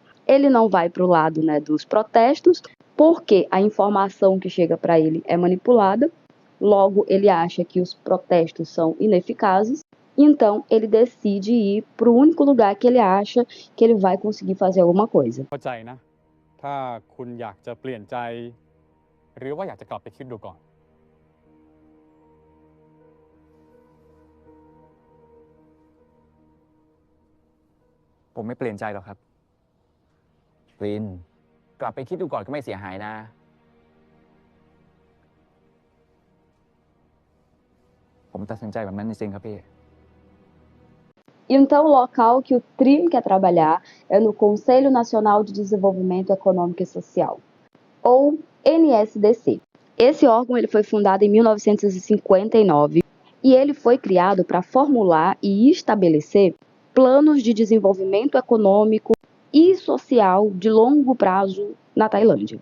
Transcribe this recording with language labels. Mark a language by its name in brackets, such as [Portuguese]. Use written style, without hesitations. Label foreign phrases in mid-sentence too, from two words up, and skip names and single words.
[Portuguese] Ele não vai pro lado, né, dos protestos, porque a informação que chega para ele é manipulada, logo ele acha que os protestos são ineficazes, então ele decide ir para o único lugar que ele acha que ele vai conseguir fazer alguma coisa. [Thai] เข้าใจนะ ถ้าคุณอยากจะเปลี่ยนใจ หรือว่าอยากจะกลับไปคิดดูก่อน ผมไม่เปลี่ยนใจหรอกครับ ตริน กลับไปคิดดูก่อนก็ไม่เสียหายนะ ผมตัดสินใจแบบนั้นจริงๆครับพี่ [Portuguese] Então, o local que o Trin quer trabalhar é no Conselho Nacional de Desenvolvimento Econômico e Social, ou NSDC. Esse órgão ele foi fundado em 1959 e ele foi criado para formular e estabelecer planos de desenvolvimento econômico e social de longo prazo na Tailândia.